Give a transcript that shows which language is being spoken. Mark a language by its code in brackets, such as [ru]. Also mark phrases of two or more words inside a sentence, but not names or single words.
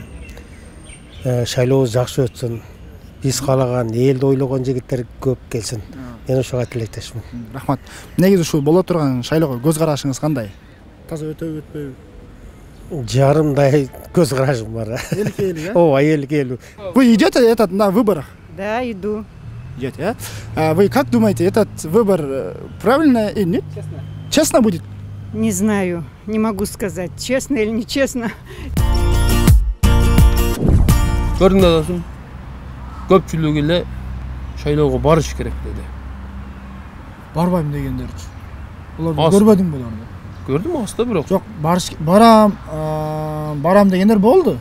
[ky] Шайлообуз жакшы өтсүн. Биз каалаган, элди ойлогон жигиттер көп келсин. Мен ошого тилектешмин. Рахмат. Негизи ушу боло турган шайлоого көз карашыңыз кандай? Таза өтөбү, өтпөйбү? Жарымдай көз карашым бар. Элки-элки, Ооба, элки-элки. [ru] Вы идете на выборах? Да, иду. Идете, а? Вы как думаете, этот выбор правильно или нет? Честно. Честно будет? Не знаю, не могу сказать, честно или нечестно. [ky] Көрдүңөр досум, көпчүлүк эле шайлоого барыш керек деди. Барбайм дегендерчи. Булар Аз. көрбөдүң буларды? Көрдүм аста бирок. Жок, барам дегендер болду.